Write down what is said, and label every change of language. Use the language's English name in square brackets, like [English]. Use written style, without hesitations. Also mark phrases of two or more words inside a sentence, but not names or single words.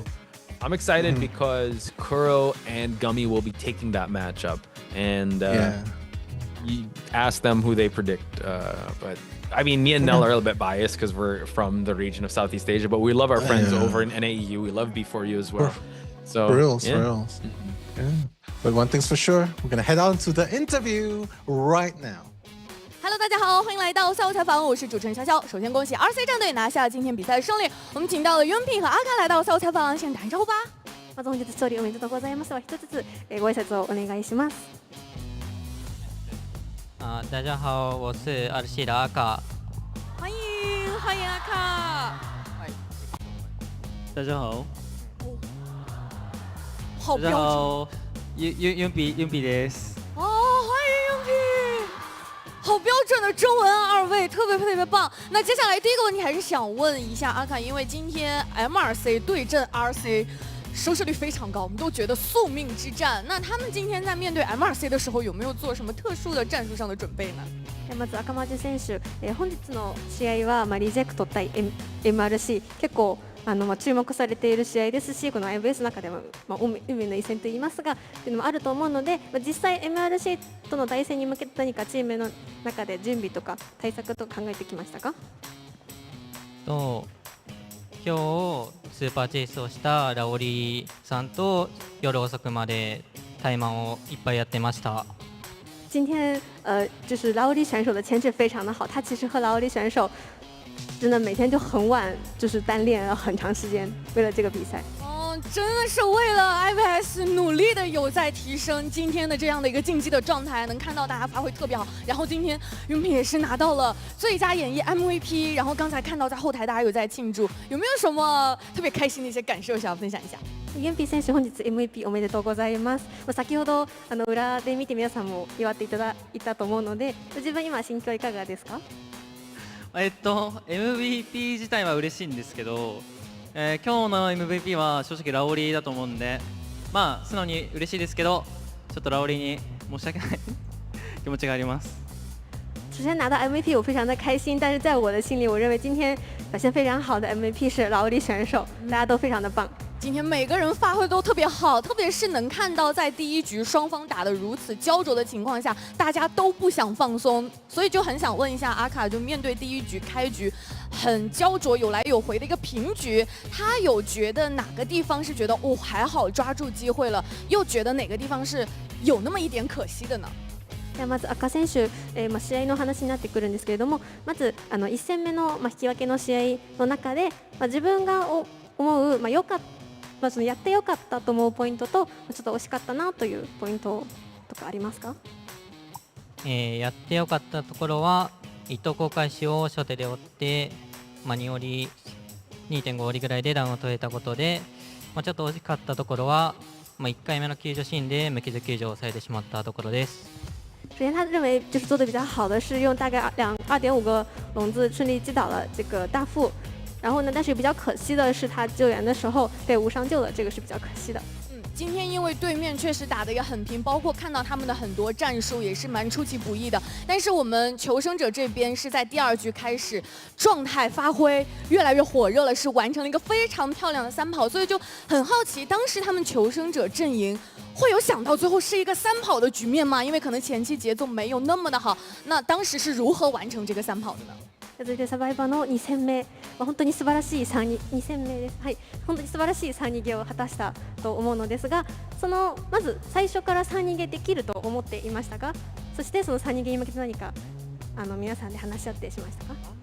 [English] I'm excited because Kuro and Gummy will be taking that matchup, and you ask them who they predict. But I mean, me and Nell are a little bit biased because we're from the region of Southeast Asia, but we love our friends over in NAEU. We love B4U as well. So reals. Yeah. But one thing's for sure, we're gonna head on to the interview right now. [Chinese] Hello， 大家好，欢迎来到赛后采访，我是主持人潇潇。首先恭喜 RC 战队拿下今天比赛的胜利。我们请到了 Yunpi 和阿卡来到赛后采访，先打声招呼吧。 [Japanese] まず本日勝利おめでとうございます。は一つずつご挨拶をお願いします。 [Chinese] 大家好，我是RC的阿卡。欢迎阿卡。大家好。好标准。 [Japanese] Yunpiです。 [Chinese] 哦，欢迎 Yunpi， 好标准的中文啊，二位特别棒。那接下来第一个问题还是想问一下阿卡，因为今天 MRC 对阵 RC。收视率非常高，我们都觉得宿命之战。那他们今天在面对 MRC 的时候，有没有做什么特殊的战术上的准备呢？ [Japanese] まず赤間選手、本日の試合はリジェクト対 MRC 結構注目されている試合ですし、この IVS の中でも運命の一戦といいますが、というのもあると思うので、実際 MRC との対戦に向けて何かチームの中で準備とか対策と考えてきましたか？今日スーパーチェイスをしたラオリさんと夜遅くまで対マンをいっぱいやってました。 [Chinese] 今天就是劳力选手的牵制非常的好，他其实和劳力选手真的每天就很晚，就是单练了很长时间，为了这个比赛。真的是为了 IVS 努力的有在提升今天的这样的一个竞技的状态，能看到大家发挥特别好。然后今天Yunpi也是拿到了最佳演绎 MVP， 然后刚才看到在后台大家有在庆祝，有没有什么特别开心的一些感受想要分享一下 [Japanese] ？Yunpi 選手本日 MVP おめでとうございます。先ほど裏で見て皆さんも祝っていただいたと思うので、自分今心境いかがですか？MVP 自体は嬉しいんですけど。今日の MVP は正直ラオリだと思うんで、まあ素直に嬉しいですけど、ちょっとラオリに申し訳ない気持ちがあります。 [Chinese] 首先拿到 MVP 我非常的开心，但是在我的心里，我认为今天表现非常好的 MVP 是劳力选手，大家都非常的棒。今天每个人发挥都特别好，特别是能看到在第一局双方打得如此焦灼的情况下，大家都不想放松，所以就很想问一下阿卡，就面对第一局开局很焦灼有来有回的一个平局，他有觉得哪个地方是觉得还好抓住机会了，又觉得哪个地方是有那么一点可惜的呢？ [Japanese] まず赤選手、試合の話になってくるんですけれども、まず1戦目の、引き分けの試合の中で、自分が思う、良かった、そのやってよかったと思うポイントと、ちょっと惜しかったなというポイントとかありますか？やってよかったところは糸交換しを初手で追って、2折り 2.5 折りぐらいでダウンを取れたことで、ちょっと惜しかったところは、1回目の救助シーンで無傷救助を抑えてしまったところです。 [Chinese] 首先，他认为就是做的比较好的是用大概2.5个笼子顺利击倒了这个大副，然后呢，但是比较可惜的是他救援的时候被无伤救了，这个是比较可惜的。今天因为对面确实打得也很拼，包括看到他们的很多战术也是蛮出其不意的。但是我们求生者这边是在第二局开始状态发挥越来越火热了，是完成了一个非常漂亮的3跑，所以就很好奇，当时他们求生者阵营会有想到最后是一个3跑的局面吗？因为可能前期节奏没有那么的好，那当时是如何完成这个3跑的呢？ [Japanese] 続いてサバイバーの2戦目、本当に素晴らしい2戦目です。はい、本当に素晴らしい3逃げを果たしたと思うのですが、まず最初から3逃げできると思っていましたが、そしてその3逃げに向けて何か皆さんで話し合ってしましたか